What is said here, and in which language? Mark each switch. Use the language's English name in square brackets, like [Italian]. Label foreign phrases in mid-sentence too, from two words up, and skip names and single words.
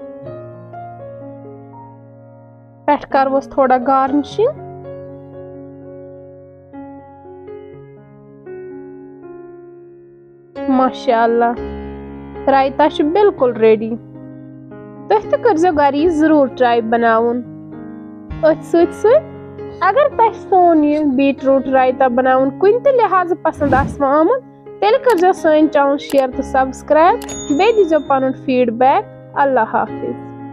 [Kashmiri] पेट करवोस थोड़ा गार्निशिंग। माशाअल्लाह रायता बिल्कुल रेडी। तुह त करजो घर यह जरूर ट्राई बनाउन। अथ सत अगर तुह सोन यह बीटरूट रायता बनाउन कुन त लिहाज पसंद आमुत तेल करजो सन चैनल शेयर तो सब्सक्राइब। बे दीजो पनुन फीडबैक। अल्लाह हाफिज।